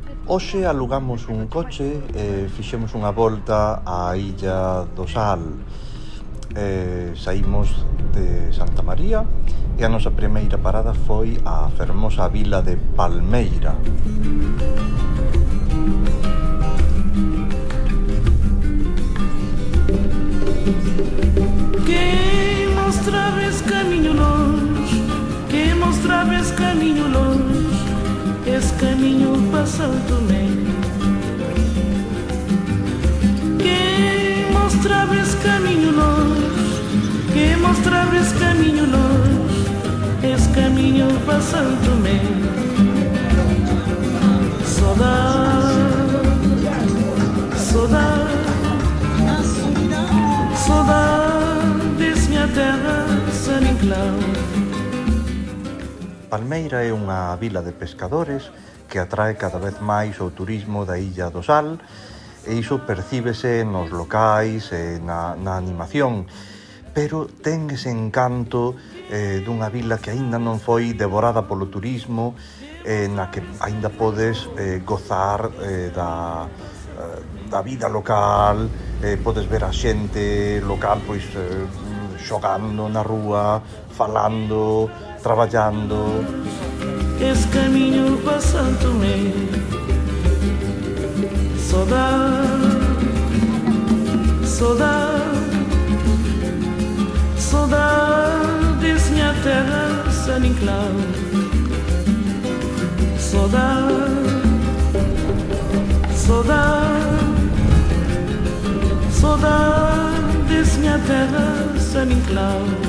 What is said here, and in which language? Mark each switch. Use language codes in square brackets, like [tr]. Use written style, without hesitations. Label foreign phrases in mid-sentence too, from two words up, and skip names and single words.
[gl] Hoxe alugamos un coche e fixemos unha volta á Illa do Sal. Saímos de Santa María e a nosa primeira parada foi a fermosa vila de Palmeira. [pt] Quem mostrava esse caminho longe, quem mostrava esse caminho longe, esse caminho para Santo Tomé. Quem mostrava esse caminho longe, quem mostrava esse caminho longe, esse caminho para Santo Tomé. Saudade, saudade, saudade desse minha terra, San Inclau. [gl] Palmeira é unha vila de pescadores que atrae cada vez máis o turismo da Illa do Sal e iso percíbese nos locais e na animación, pero ten ese encanto dunha vila que aínda non foi devorada polo turismo, na que aínda podes gozar da vida local, podes ver a xente local pois xogando na rúa, falando, traballando. [pt] Esse caminho para Santo Tomé. Saudade, saudade, saudade desse minha terra, San Inclau. Saudade, saudade, saudade desse minha terra, San Inclau.